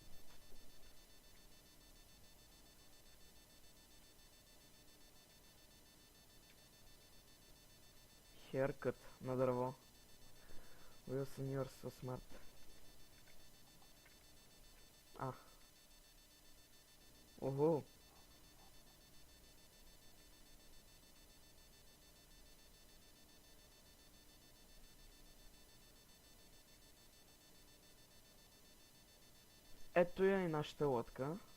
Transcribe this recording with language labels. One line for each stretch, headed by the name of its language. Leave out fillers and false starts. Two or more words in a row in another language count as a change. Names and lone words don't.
Bulgarian: Haircut на дърво.
English: Wilson, you're so smart.
Bulgarian: Ого. Ето я и нашата лодка.